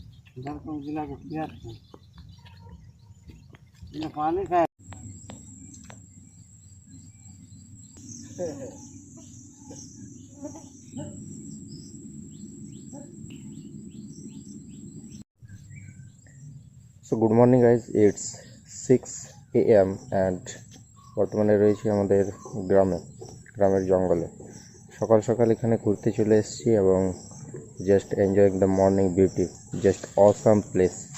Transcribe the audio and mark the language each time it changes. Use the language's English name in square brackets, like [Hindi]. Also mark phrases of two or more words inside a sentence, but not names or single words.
[Hindi] झारखंड जिला के बिहार में पानी का [English] So good morning guys, it's 6 AM and [Bangla] বর্তমানে রয়েছি আমাদের গ্রামের জঙ্গলে। সকাল সকাল এখানে ঘুরতে চলে এসেছি এবং [English] just enjoying the morning beauty, just awesome place.